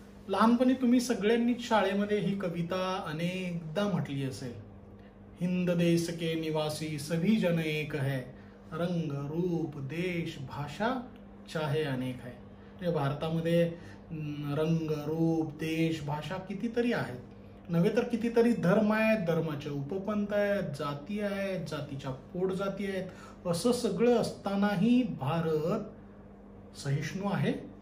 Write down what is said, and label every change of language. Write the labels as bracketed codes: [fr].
[mr] लहानपणी तुम्ही सगळ्यांनीच शाळेमध्ये ही कविता अनेकदा म्हटली असेल. [hi] हिंद देश के निवासी सभी जन एक है, रंग रूप देश भाषा चाहे अनेक है. [mr] म्हणजे भारतामध्ये रंग रूप देश भाषा कितीतरी आहेत, नव्हे तर कितीतरी धर्म आहेत, धर्माचे उपपंथ आहेत, जाती आहेत, जातीच्या पोटजाती आहेत. असं सगळं असतानाही भारत सहिष्णू आहे.